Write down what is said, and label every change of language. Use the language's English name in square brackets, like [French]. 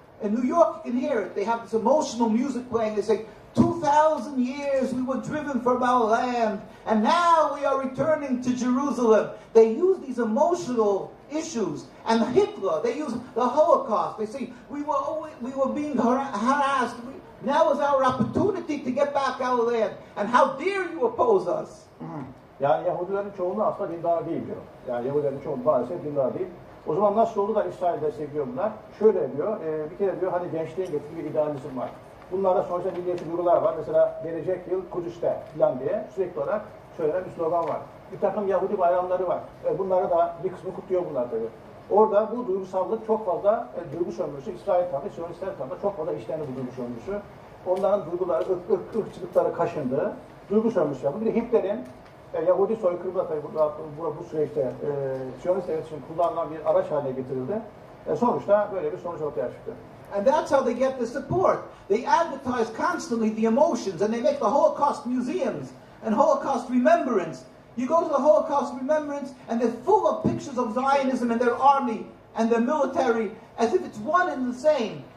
[English] In New York, you can hear it. They have this emotional music playing. They say, 2,000 years we were driven from our land, and now we are returning to Jerusalem. They use these emotional issues. And Hitler, they use the Holocaust. They say, we were being harassed. Now is our opportunity to get back our land. And how dare you oppose us? [Turkish] Yani Yahudilerin çoğunluğu aslında dindar değil diyor. Yani Yahudilerin çoğunluğu maalesef dindar değil. O zaman nasıl oldu da İsrail destekliyor bunlar? Şöyle diyor, bir kere diyor hani gençliğin getirdiği bir idealizm var. Bunlarda sonuçta milliyetçi duygular var. Mesela gelecek yıl Kudüs'te falan diye sürekli olarak söylenen bir slogan var. Bir takım Yahudi bayramları var. Bunları da bir kısmı kutluyor bunlar tabii. Orada bu duygusallık çok fazla duygu sömürüsü, İsrail tarafı, Siyonistler tarafı çok fazla işlendi bu duygu sömürüsü. Onların duyguları, ırkçılıkları kaşındı. Duygu sömürüsü yapıldı. Bir de Hitler'in Yahudi soykırımı da tabii bu süreçte Siyonist devlet için kullanılan bir araç haline getirildi. Sonuçta böyle bir sonuç ortaya çıktı. [English] And that's how they get the support. They advertise constantly the emotions, and they make the Holocaust museums and Holocaust remembrance. You go to the Holocaust remembrance, and they're full of pictures of Zionism and their army and their military, as if it's one and the same.